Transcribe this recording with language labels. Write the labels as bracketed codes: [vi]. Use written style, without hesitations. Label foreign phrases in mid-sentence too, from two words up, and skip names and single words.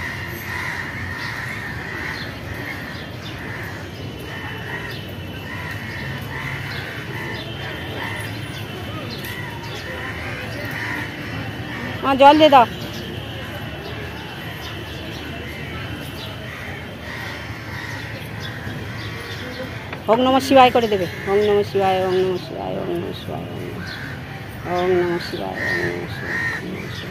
[bn] জল দিয়ে দাও। [sa] ओम नमः शिवाय [bn] করে দেবে। [sa] ओम नमः शिवाय, ओम नमः शिवाय, ओम नमः शिवाय, ओम नमः शिवाय, ओम नमः शिवाय।